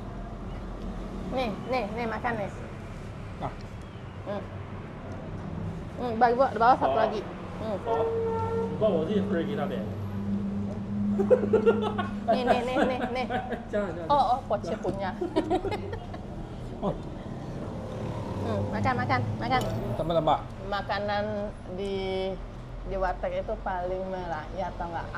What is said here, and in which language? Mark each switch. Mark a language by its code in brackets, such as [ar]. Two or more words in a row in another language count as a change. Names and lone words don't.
[id] Nih, makan nih. Nah, Di bawah satu lagi. [zh] 好，你把我这一份儿给他呗。 [id] Nih. Jangan, jangan. Oh, Poce punya. Oh, Makan. tambah. Makanan di warteg itu paling merakyat, tau nggak?